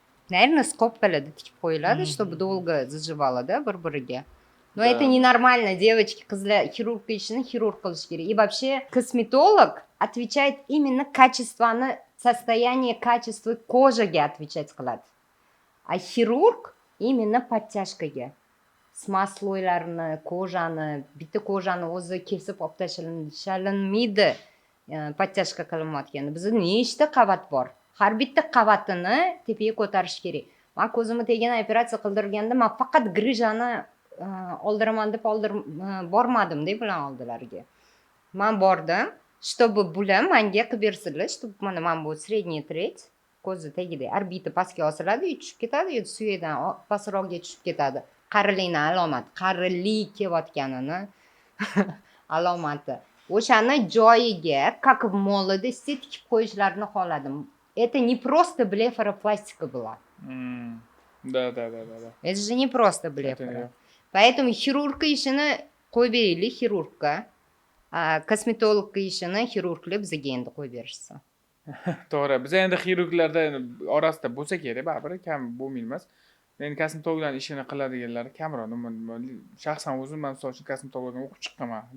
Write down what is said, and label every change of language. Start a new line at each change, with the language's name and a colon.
Russian: Наверное, скобкалada
Uzbek: tikib qo'yiladi,
Russian: чтобы долго заживало, да,
Uzbek: bir-biriga.
Russian: Но это ненормально, девочки,
Uzbek: qizlar xirurg ishini xirurg qilish kerak.
Russian: И вообще косметолог отвечает именно состояние качества кожаga отвечать qiladi. А хирург именно подтяжкаga.
Uzbek: smosloylarni, kojani, bitta kojani o'zi kesib olib tashlalinmaydi. Подтяжка qilinmayotganda. Bizda nechta qavat bor? Har bitta qavatini tepaga ko'tarish kerak. Men ko'zimga tegan operatsiya qildirganda men faqat grijani oldiraman deb bormadim-da bular oldilariga. Men bordim, чтобы bular menga qilib bersinlar, чтобы mana bu средний tretь ko'zi tagida orbita pastga osiladi, tushib ketadi, suyakdan pastroqga tushib ketadi. Qarilikni alomati, qarilik kelayotganini alomati. O'shani joyiga,
Russian: как в молодости
Uzbek: tikib qo'yishlarini xohladim.
Russian: Это не просто блефаропластика была. Да. Это же не просто блефаро.
Uzbek: Поэтому хирургка ishini qo'yib beraylik xirurgga. Kosmetologga ishini xirurglar bizga endi qo'yib berishsin. To'g'ri. Biz endi xirurglarda orasida bo'lsa kerak, baribir kam bo'lmaymiz. Men kosmetologlarning ishini qiladiganlar kamroq. Shaxsan o'zim men misol uchun kosmetologdan o'qib chiqqanman.